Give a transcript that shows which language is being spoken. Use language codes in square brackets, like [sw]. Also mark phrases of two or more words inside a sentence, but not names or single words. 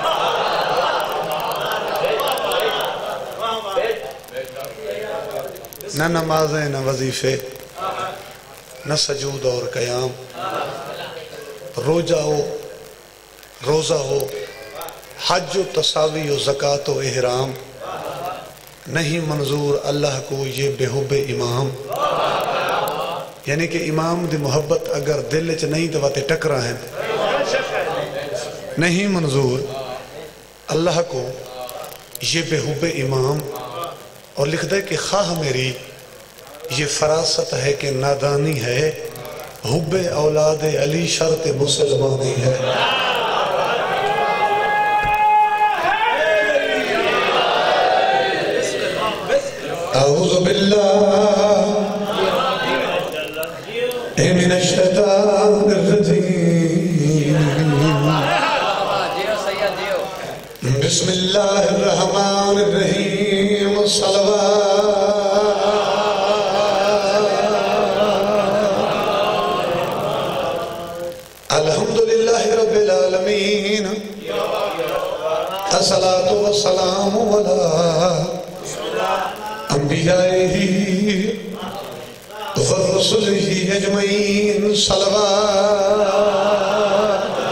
[ur] نہ نمازیں نہ وظیفے نہ سجود اور قیام، روزہ ہو حج و تساوی و زکوٰۃ و احرام، نہیں منظور اللہ کو یہ بے حب امام. [pa] یعنی کہ امام دی محبت اگر دل چ نہیں تو واتے ٹکرا ہیں، [ur] نہیں منظور اللہ کو یہ بے حب امام. اور لکھتا ہے کہ خواہ میری یہ فراست ہے کہ نادانی ہے، حب اولاد علی شرط مسلمانی ہے. [ar] اعوذ باللہ من الشیطان الرجیم، بسم اللہ الرحمن الرحیم، الحمدللہ رب العالمین، الصلاة والسلام علی انبیائہ ورسلہ اجمعین، صلوات.